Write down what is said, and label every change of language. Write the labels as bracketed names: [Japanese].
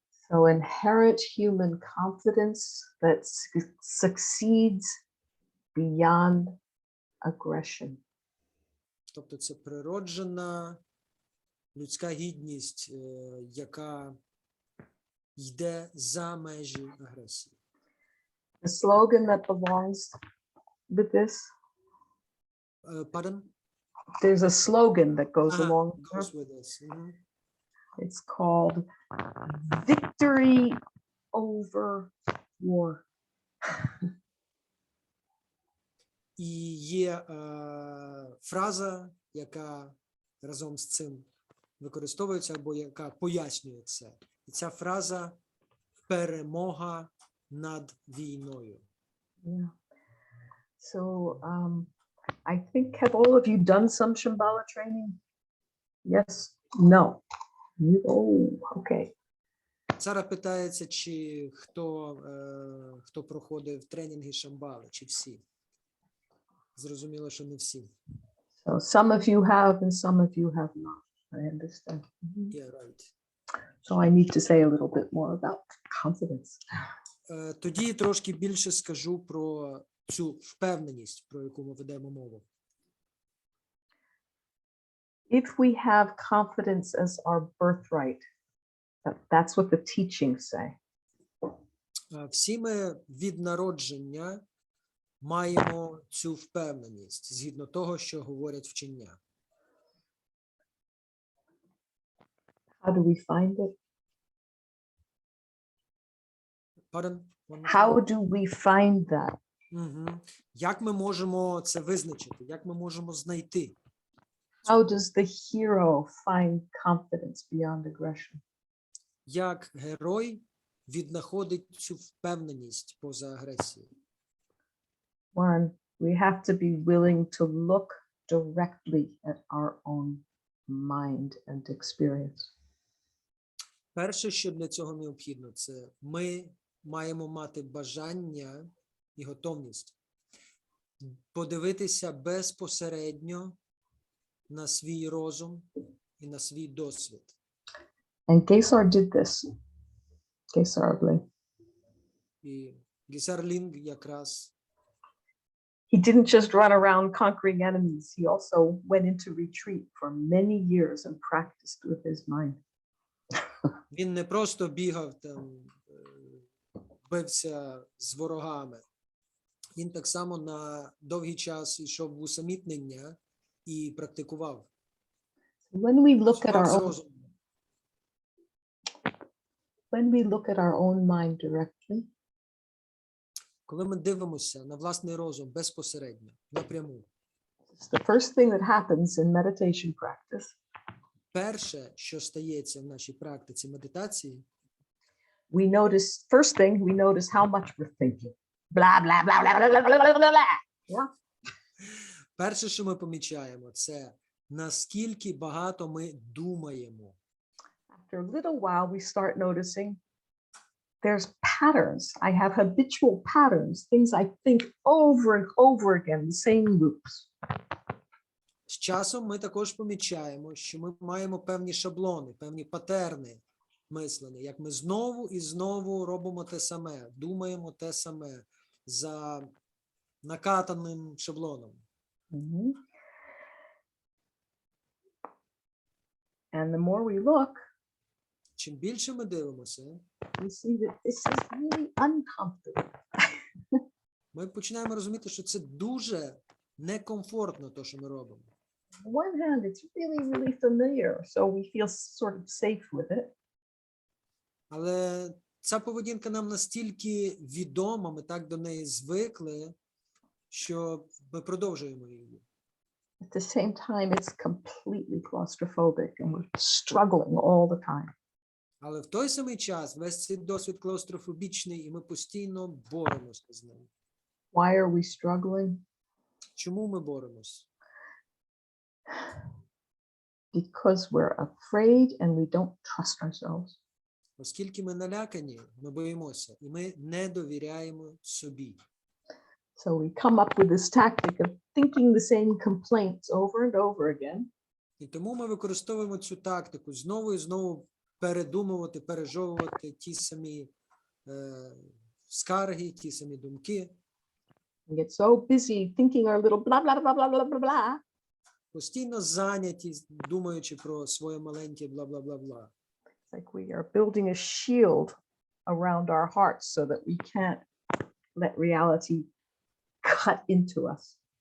[English] So inherent human confidence that succeeds beyond aggression. [Ukrainian] Тобто це природжена людська гідність, яка йде за межі агресії. [English] The slogan that belongs with this, Pardon? there's a slogan that goes along. Goes with this. Mhm. It's called Victory over War. [Ukrainian] І є фраза, яка разом з цим використовується, або яка пояснює це. І ця фраза «перемога над війною». [English] Yeah. So I think, have all of you done some Shambhala training? Yes? No? Oh, okay. [Ukrainian] Сара питається, чи хто проходив тренінги Шамбали, чи всі. Зрозуміло, що не всі. [English] So some of you have and some of you have not. I understand. Yeah, right. So I need to say a little bit more about confidence. [Ukrainian] Тоді трошки більше скажу про цю впевненість, про яку ми ведемо мову. [English] If we have confidence as our birthright, that's what the teachings say. [Ukrainian] Всі ми від народження маємо цю впевненість, згідно того, що говорять вчення. [English] How do we find it? Pardon? How do we find that? [Ukrainian] Як ми можемо це визначити? Як ми можемо знайти? [English] How does the hero find confidence beyond aggression? [Ukrainian] Як герой віднаходить цю впевненість поза агресією? [English] One, we have to be willing to look directly at our own mind and experience. [Ukrainian] Перше, що для цього необхідно, це ми маємо мати бажання і готовність подивитися безпосередньо на свій розум і на свій досвід. [English] And Gесar did this. Gесar, I believe. [Ukrainian] І Гесар Лінг якраз [English] He didn't just run around conquering enemies. He also went into retreat for many years and practiced with his mind. [Ukrainian] він не просто бігав там, бився з ворогами. Він так само на довгий час йшов в усамітнення і практикував. [English] When we look at [Ukrainian] Спав з [English] our own, [Ukrainian] розумом. [English] when we look at our own mind directly, [Ukrainian] Коли ми дивимося на власний розум безпосередньо, напряму, [English] it's the first thing that happens in meditation practice. [Ukrainian] перше, що стається в нашій практиці медитації, [English] We notice, first thing, we notice how much we're thinking. Blah, blah, blah, blah, blah, blah, blah, blah, blah. Yeah. [Ukrainian] перше, що ми помічаємо, це наскільки багато ми думаємо. [English] After a little while, we start noticing there's patterns. I have habitual patterns, things I think over and over again, the same loops. [Ukrainian] З часом ми також помічаємо, що ми маємо певні шаблони, певні патерни мислення, як ми знову і знову робимо те саме, думаємо те саме за накатаним шаблоном. [English] Mhm. And the more we look, [Ukrainian] Чим більше ми дивимося, [English] we see that this is really uncomfortable. [Ukrainian] ми починаємо розуміти, що це дуже некомфортно, те, що ми робимо. [English] On one hand, it's really, really familiar, so we feel sort of safe with it. [Ukrainian] Але ця поведінка нам настільки відома, ми так до неї звикли, що ми продовжуємо її. [English] At the same time, it's completely claustrophobic and we're struggling all the time. [Ukrainian] Але в той самий час весь цей досвід клаустрофобічний, і ми постійно боремося з ним. [English] Why are we struggling? [Ukrainian] Чому ми боремось? [English] Because we're afraid and we don't trust ourselves. [Ukrainian] Оскільки ми налякані, ми боїмося, і ми не довіряємо собі. [English] So we come up with this tactic of thinking the same complaints over and over again. [Ukrainian] І тому ми використовуємо цю тактику знову і знову передумувати, пережовувати ті самі скарги, ті самі думки. [English] We get so busy thinking our little blah, blah, blah, blah, blah, blah, blah. [Ukrainian] Постійно зайняті, думаючи про своє маленьке бла-бла-бла-бла. [English] It's like we are building a shield around our hearts so that we can't let reality cut into us.